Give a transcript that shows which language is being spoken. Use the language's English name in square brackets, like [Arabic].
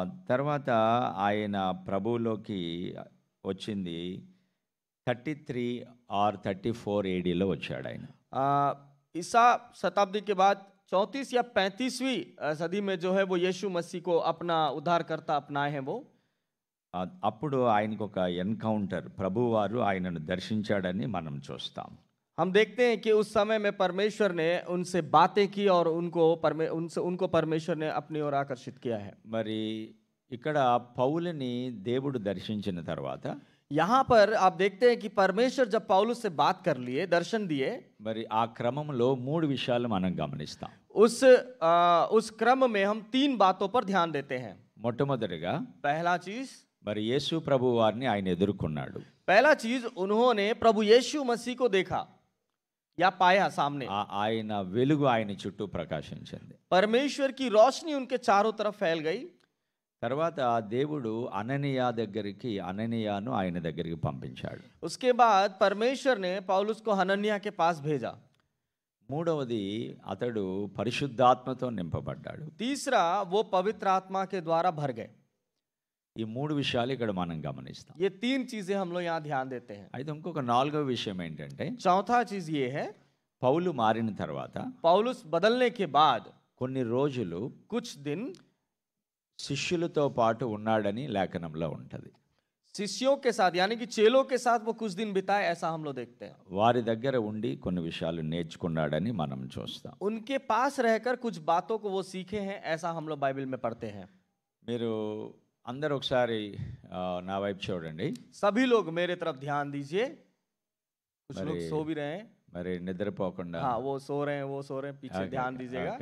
[Telugu] తర్వాత ఆయన ప్రభువులోకి వచ్చింది 33 or 34 AD లో వచ్చాడు ఆయన. [Hindi] ईसा शताब्दी के बाद 34 या 35वीं सदी में जो है वो यीशु मसीह को अपना उद्धारकर्ता अपनाए हैं. वो [Telugu] అప్పుడు ఆయనకు ఒక ఎన్కౌంటర్, ప్రభువారు ఆయనను దర్శించాడని మనం చూస్తాం. [Hindi] हम देखते हैं कि उस समय में परमेश्वर ने उनसे बातें की और उनको परमेश्वर ने अपनी ओर आकर्षित किया है. [Telugu] మరి ఇక్కడ పౌలుని దేవుడు దర్శించిన తర్వాత [Hindi] यहाँ पर आप देखते हैं कि परमेश्वर जब पौलुस से बात कर लिए, दर्शन दिए, [Telugu] మరి ఆ క్రమంలో మూడు విషయాలు మనం గమనిస్తాం. [Hindi] उस क्रम में हम 3 बातों पर ध्यान देते हैं. [Telugu] మొట్టమొదటిగా [Hindi] पहला चीज, [Telugu] మరి యేసు ప్రభు వారిని ఆయన ఎదుర్కొన్నాడు. [Hindi] पहला चीज उन्होंने प्रभु यीशु मसीह को देखा या पाया सामने. [Telugu] ఆయన వెలుగు ఆయన చుట్టూ ప్రకాశించింది. [Hindi] परमेश्वर की रोशनी उनके चारों तरफ फैल गई. [Telugu] తర్వాత దేవుడు అననీయాను ఆయన దగ్గరికి పంపించాడు. [Hindi] उसके बाद परमेश्वर ने पौलुस को हनन्याह के पास भेजा. [Telugu] మూడవది, అతడు పరిశుద్ధాత్మతో నింపబడ్డాడు. [Hindi] तीसरा, वो पवित्र आत्मा के द्वारा भर गए. [Telugu] ఈ మూడు విషయాలు ఇక్కడ మనం గమనిస్తాం. [Hindi] ये 3 चीजें हम लोग यहाँ ध्यान देते हैं. [Telugu] అయితే ఇంకొక నాలుగవ విషయం ఏంటంటే, [Hindi] चौथा चीज ये है, [Telugu] పౌలు మారిన తర్వాత [Hindi] पौलुस बदलने के बाद [Telugu] కొన్ని రోజులు [Hindi] कुछ दिन [Telugu] శిష్యులతో పాటు ఉన్నాడని లేఖనంలో ఉంటది. [Hindi] शिष्यों के साथ यानी कि चेलों के साथ वो कुछ दिन बिताए, ऐसा हम लोग देखते हैं. [Telugu] వారి దగ్గర ఉండి కొన్ని విషయాలు నేర్చుకున్నాడని మనం చూస్తాం. [Hindi] उनके पास रहकर कुछ बातों को वो सीखे हैं, ऐसा हम लोग बाइबल में पढ़ते हैं. [Telugu] మీరు అందరూ ఒకసారి నా వైపు చూడండి. [Hindi] सभी लोग मेरे तरफ ध्यान दीजिए. कुछ लोग सो भी रहे हैं. [Telugu] మరి నిద్రపోకుండా, [Hindi] हाँ, वो सो रहे हैं, पीछे ध्यान दीजिएगा.